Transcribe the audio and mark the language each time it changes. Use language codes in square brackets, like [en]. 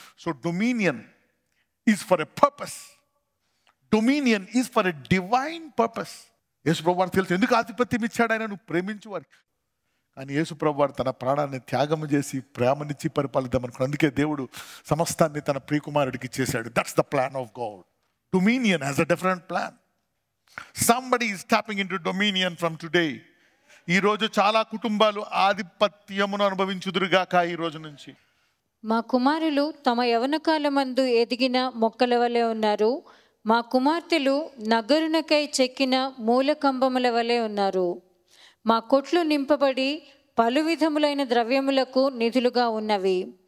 [en] So dominion is for a purpose. Dominion is for a divine purpose. [te] యేసు ప్రభు వారు తెలుసు ఎందుకు ఆధిపత్యం ఇచ్చాడు ఆయన, నువ్వు ప్రేమించు వారికి. కానీ యేసు ప్రభు వారు తన ప్రాణాన్ని త్యాగం చేసి ప్రేమనిచ్చి పరిపాలిద్దాం అనుకున్నాడు. అందుకే దేవుడు సమస్తాన్ని తన ప్రియకుమారుడికి ఇచ్చేశాడు. [en] That's the plan of God. Dominion has a different plan. Somebody is tapping into dominion from today. [te] ఈ రోజు చాలా కుటుంబాలు ఆధిపత్యమును అనుభవించుదురుగాక. ఈ రోజు నుంచి మా కుమారులు తమ యవనకాలమందు ఎదిగిన మొక్కల వలె ఉన్నారు. మా కుమార్తెలు నగరునకై చెక్కిన మూలకంబముల వలె ఉన్నారు. మా కొట్లు నింపబడి పలు విధములైన ద్రవ్యములకు నిధులుగా ఉన్నవి.